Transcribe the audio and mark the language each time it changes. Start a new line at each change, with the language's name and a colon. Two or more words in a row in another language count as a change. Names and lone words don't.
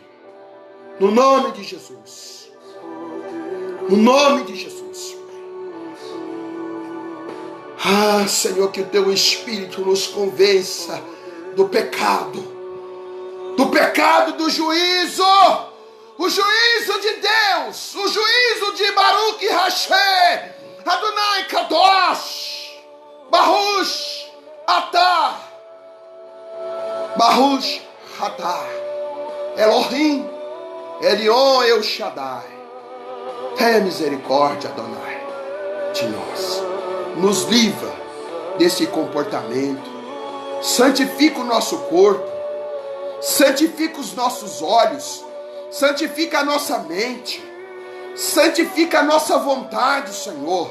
Portuguese: No nome de Jesus. No nome de Jesus. Ah, Senhor, que o teu Espírito nos convença do pecado do juízo, o juízo de Deus, o juízo de
Hebrew: ברוך השם, אדוני קדוש, ברוך אתה, ברוך אתה, אלוהים, עליון אל שדי.
Portuguese: Tenha misericórdia, Adonai, de nós. Nos livra desse comportamento. Santifica o nosso corpo. Santifica os nossos olhos. Santifica a nossa mente. Santifica a nossa vontade, Senhor.